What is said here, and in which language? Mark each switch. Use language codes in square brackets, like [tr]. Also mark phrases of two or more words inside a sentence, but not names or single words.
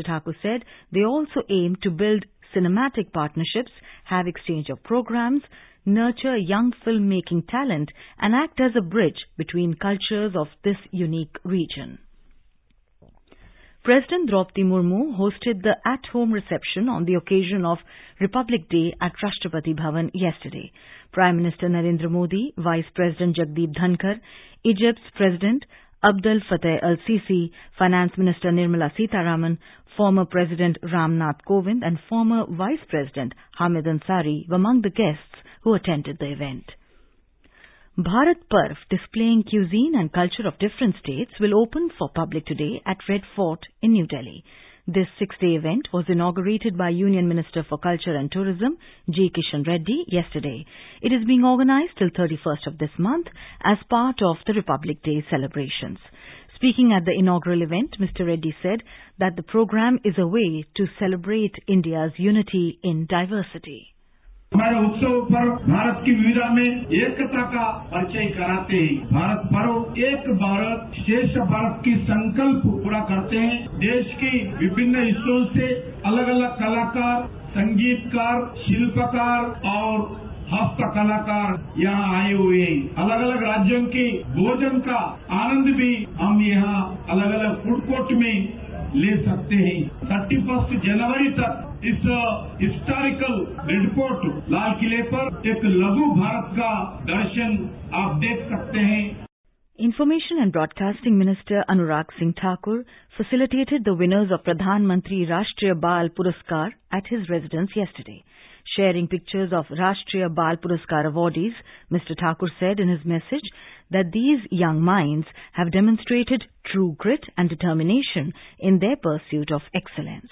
[en] Thakur said they also aim to build cinematic partnerships, have exchange of programs, nurture young filmmaking talent, and act as a bridge between cultures of this unique region. President Draupadi Murmu hosted the at-home reception on the occasion of Republic Day at Rashtrapati Bhavan yesterday. Prime Minister Narendra Modi, Vice President Jagdeep Dhankar, Egypt's President Abdel Fattah al-Sisi, Finance Minister Nirmala Sitharaman, former President Ram Nath Kovind and former Vice President Hamid Ansari were among the guests who attended the event. Bharat Parv, displaying cuisine and culture of different states, will open for public today at Red Fort in New Delhi. This 6-day event was inaugurated by Union Minister for Culture and Tourism, G. Kishan Reddy, yesterday. It is being organized till 31st of this month as part of the Republic Day celebrations. Speaking at the inaugural event, Mr. Reddy said that the program is a way to celebrate India's unity in diversity. [hi] हमारे उत्सव पर्व भारत की विविधता में एकता का परिचय कराते हैं। भारत पर्व एक भारत श्रेष्ठ भारत की संकल्प पूरा करते हैं। देश की विभिन्न हिस्सों से अलग अलग कलाकार, संगीतकार, शिल्पकार और हस्त कलाकार यहाँ आए हुए हैं। अलग अलग राज्यों के भोजन का आनंद भी हम यहाँ अलग अलग [en] food court [hi] में ले सकते हैं। 31 जनवरी तक इस [en] historical report [hi] लाल किले पर एक लघु भारत का दर्शन आप देख सकते हैं। [en] Information and Broadcasting Minister Anurag Singh Thakur facilitated the winners of Pradhan Mantri Rashtriya Bal Puraskar at his residence yesterday. Sharing pictures of Rashtriya Bal Puraskar awardees, Mr. Thakur said in his message that these young minds have demonstrated true grit and determination in their pursuit of excellence.